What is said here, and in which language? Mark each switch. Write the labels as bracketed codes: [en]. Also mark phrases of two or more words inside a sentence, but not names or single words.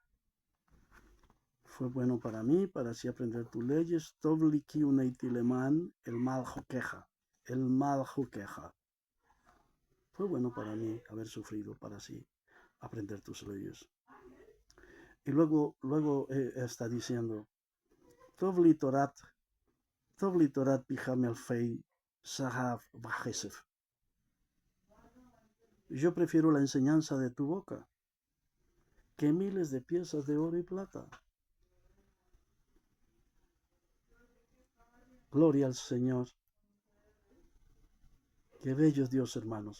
[es] Fue bueno para mí para así aprender tus leyes. [he] טוב לי כי עניתי למען אלמד חקיך. אלמד חקיך. [es] Fue bueno para mí haber sufrido para así aprender tus leyes. Y luego está diciendo, [he] טוב לי תורת פיך מאלפי זהב וכסף. [es] Yo prefiero la enseñanza de tu boca que miles de piezas de oro y plata. Gloria al Señor. Qué bello es Dios, hermanos.